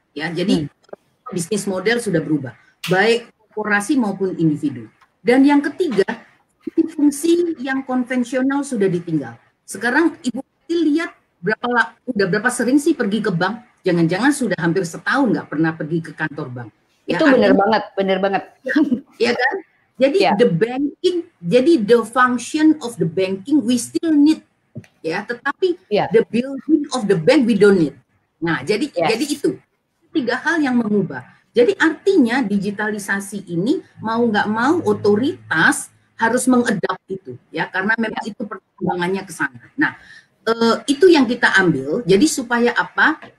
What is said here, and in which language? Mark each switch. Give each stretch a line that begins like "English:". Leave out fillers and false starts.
Indonesian: Ya, jadi bisnis model sudah berubah, baik korporasi maupun individu. Dan yang ketiga, fungsi yang konvensional sudah ditinggal. Sekarang Ibu lihat udah berapa sering sih pergi ke bank? Jangan-jangan sudah hampir setahun nggak pernah pergi ke kantor bank. Ya, itu benar banget. Ya kan?
English: Jadi the banking, jadi the function of the banking we still need.
Indonesian: Ya, tetapi
English: the building of the bank we don't need.
Indonesian: Nah, jadi itu 3 hal yang mengubah. Jadi artinya digitalisasi ini mau nggak mau otoritas harus mengadap itu, ya, karena memang itu perkembangannya ke sana. Nah, itu yang kita ambil. Jadi supaya apa?